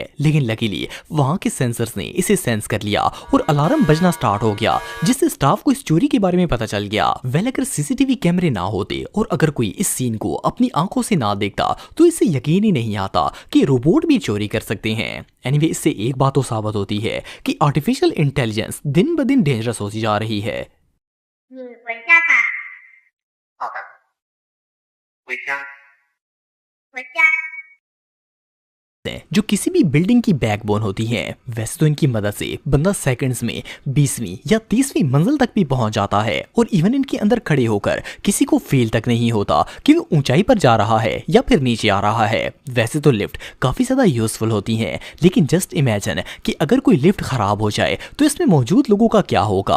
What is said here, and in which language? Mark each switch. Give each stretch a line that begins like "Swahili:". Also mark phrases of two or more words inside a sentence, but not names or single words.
Hindi: लेकिन लकीली वहां के सेंसर्स ने इसे सेंस कर लिया और अलार्म बजना स्टार्ट हो गया, जिससे स्टाफ को इस चोरी के बारे में पता चल गया। वेल अगर
English: CCTV cameras
Hindi: ना होते और अगर कोई इस सीन को अपनी आंखों से ना देखता तो इससे यकीन ही नहीं आता कि रोबोट भी चोरी कर सकते हैं। एनीवे इससे एक बात तो साबित होती है कि
English: artificial intelligence
Hindi: दिन ब दिन डेंजरस होती जा रही है।
Chinese: 你回家吧。好的，回家。回家。
Hindi: जो किसी भी बिल्डिंग की बैकबोन होती है। वैसे तो इनकी मदद से बंदा सेकंड्स में 20वीं या 30वीं मंजिल तक भी पहुंच जाता है और इवन इनके अंदर खड़े होकर किसी को फील तक नहीं होता कि वो ऊंचाई पर जा रहा है या फिर नीचे आ रहा है। वैसे तो लिफ्ट काफी ज्यादा यूजफुल होती हैं, लेकिन
English: just imagine
Hindi: कि अगर कोई लिफ्ट खराब हो जाए तो इसमें मौजूद लोगों का क्या होगा।